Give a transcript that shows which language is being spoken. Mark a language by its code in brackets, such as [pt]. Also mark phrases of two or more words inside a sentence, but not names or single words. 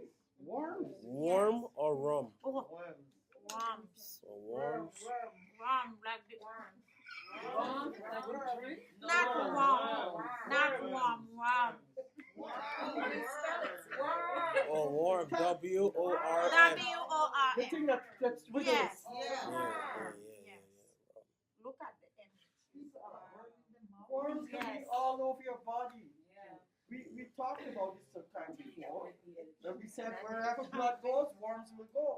[en] Worms. Warm or rum? Oh, worms. Or worms. Worm, like the worm. Rum, like a drink? Not worm. Not worm. Worm. Or warm. W-O-R-M. W-O-R-M. The thing that's wiggles. Yes. Yeah. Look at the image. Worms can be Yes. all over your body. We talked about this sometime before. When we said wherever blood goes, worms will go.